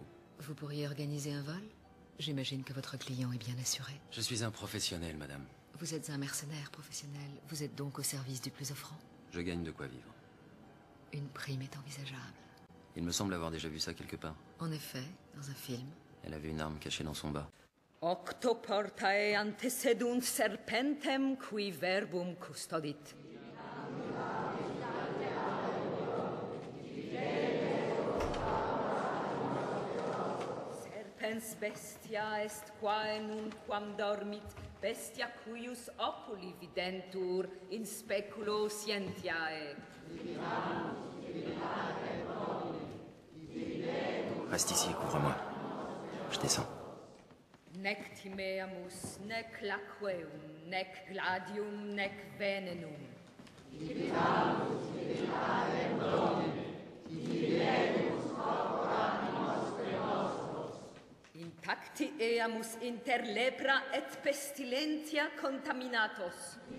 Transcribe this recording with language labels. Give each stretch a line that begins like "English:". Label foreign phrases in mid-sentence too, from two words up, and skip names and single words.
French: Vous pourriez organiser un vol? J'imagine que votre client est bien assuré. Je suis un professionnel, madame. Vous êtes un mercenaire professionnel. Vous êtes donc au service du plus offrant. Je gagne de quoi vivre. Une prime est envisageable. Il me semble avoir déjà vu ça quelque part. En effet, dans un film. Elle avait une arme cachée dans son bas.
Latin: Octoportae antecedunt serpentem qui verbum custodit. Serpens bestia est quae nunquam dormit, bestia cuius oculi videntur in speculo scientiae.
French: Reste ici, couvre-moi. Je descends.
Latin: Nec timeamus, nec laqueum, nec gladium, nec venenum. Intacti eamus inter lepra et pestilentia contaminatos.